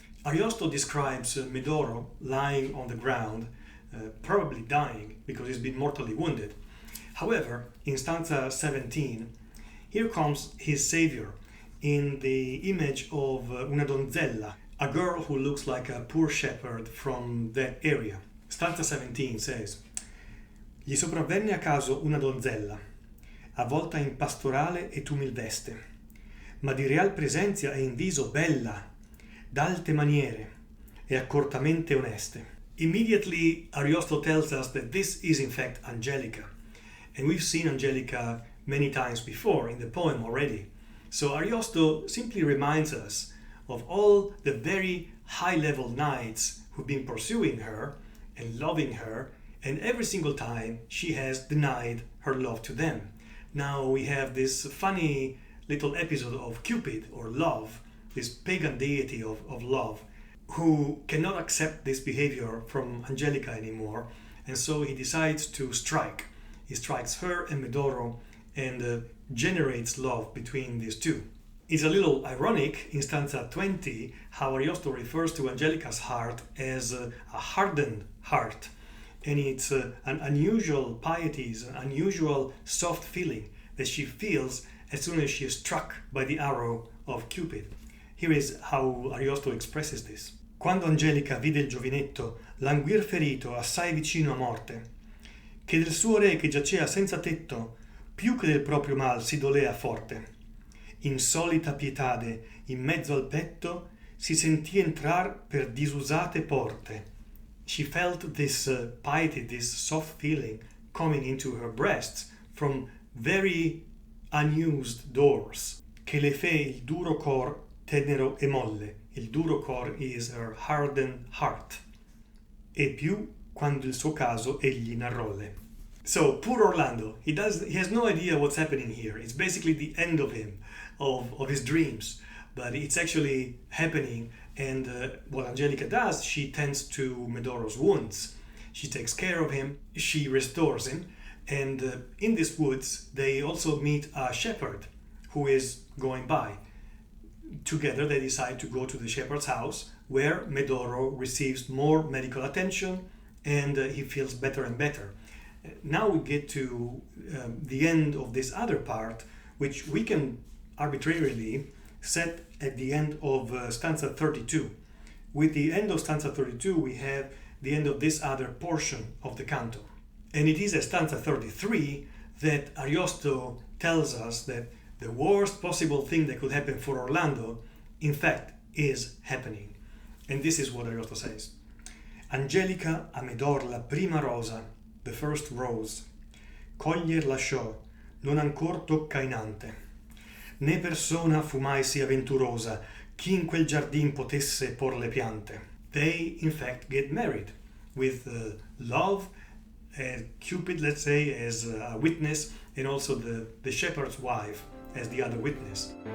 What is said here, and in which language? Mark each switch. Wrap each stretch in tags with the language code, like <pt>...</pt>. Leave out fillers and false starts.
<en>Ariosto describes Medoro lying on the ground, probably dying because he's been mortally wounded. However, in stanza 17, here comes his savior in the image of</en> <it>una donzella,</it> <en>a girl who looks like a poor shepherd from that area.</en> <it>Stanza 17 says: Gli sopravvenne a caso una donzella, avvolta in pastorale e tumil veste, ma di real presenza e in viso bella, d'alte maniere e accortamente oneste.</it> <en>Immediately, Ariosto tells us that this is in fact Angelica. And we've seen Angelica many times before in the poem already. So Ariosto simply reminds us of all the very high-level knights who've been pursuing her and loving her, and every single time she has denied her love to them. Now we have this funny little episode of Cupid, or love, this pagan deity of love, who cannot accept this behavior from Angelica anymore, and so he decides to strike. He strikes her and Medoro and generates love between these two. It's a little ironic in stanza 20 how Ariosto refers to Angelica's heart as a hardened heart, and it's an unusual piety, an unusual soft feeling that she feels as soon as she is struck by the arrow of Cupid. Here is how Ariosto expresses this.</en> <it>Quando Angelica vide il giovinetto languir ferito assai vicino a morte, che del suo re che giacea senza tetto, più che del proprio mal si dolea forte. Insolita pietade in mezzo al petto si sentì entrar per disusate porte.</it> <en>She felt this piety, this soft feeling coming into her breasts from very unused doors.</en> <it>Che le fe il duro cor tenero e molle. Il duro cor</it> <en>is her hardened heart.</en> <it>E più quando il suo caso egli narrolle.</it> <en>So, poor Orlando, he has no idea what's happening here. It's basically the end of him, of his dreams. But it's actually happening, and what Angelica does, she tends to Medoro's wounds. She takes care of him, she restores him, and in these woods they also meet a shepherd who is going by. Together they decide to go to the shepherd's house, where Medoro receives more medical attention and he feels better and better. Now we get to the end of this other part, which we can arbitrarily set at the end of stanza 32. With the end of stanza 32, we have the end of this other portion of the canto. And it is at stanza 33 that Ariosto tells us that the worst possible thing that could happen for Orlando, in fact, is happening. And this is what Ariosto says.</en> <it>Angelica a Medor la prima rosa,</it> <en>the first rose,</en> <it>coglier lasciò, non ancor toccainante. Né persona fu mai sì avventurosa, chi in quel giardin potesse por le piante.</it> <en>They, in fact, get married with love, Cupid, let's say, as a witness, and also the shepherd's wife as the other witness.</en>